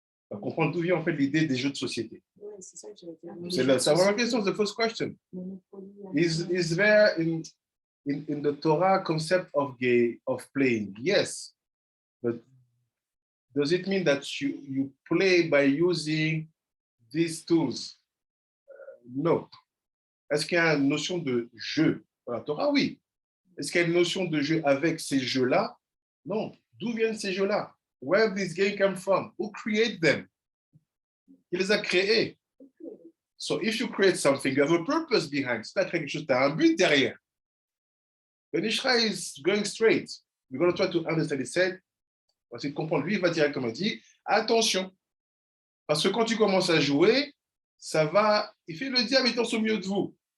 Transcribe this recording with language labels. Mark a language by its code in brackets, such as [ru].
[fr] On comprend d'où vient en fait l'idée des jeux de société. ouais, c'est ça que j'allais dire. C'est la première question, [en] the first question. Is there in the Torah concept of playing? Yes, but does it mean that you play by using these tools? No. [fr] Est-ce qu'il y a une notion de jeu dans la Torah? Oui. Est-ce qu'il y a une notion de jeu avec ces jeux-là? Non. D'où viennent ces jeux-là? [en] Where this game come from? Who create them? [fr] Qui les a créés? [en] So if you create something, you have a purpose behind. [fr] Si tu as créé quelque chose, tu as un but derrière. [en] Ben Ishra is going straight. We're going to try to understand. He said, [fr] on va essayer de comprendre. Lui, il va directement dire, attention. Parce que quand tu commences à jouer, ça va, il fait le diable étant au milieu de vous.